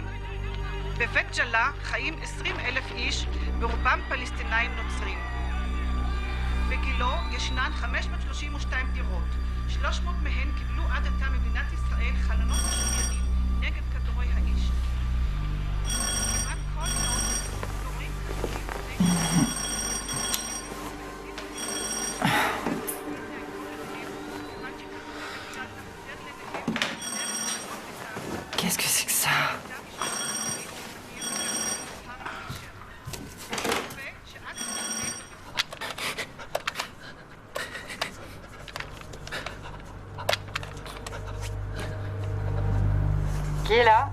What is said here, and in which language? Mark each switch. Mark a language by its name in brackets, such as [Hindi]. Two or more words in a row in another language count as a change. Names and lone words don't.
[Hebrew] בבית ג'לה חיים 20,000 איש, ברובם פלסטינאים נוצרים. בגילו ישנן 532 דירות. 300 מהן קיבלו עד עתה מדינת ישראל חלונות משוריינים נגד כדורי האש. כמעט כל מאות כדורים [French] Qu'est-ce que c'est que ça? Qui est là?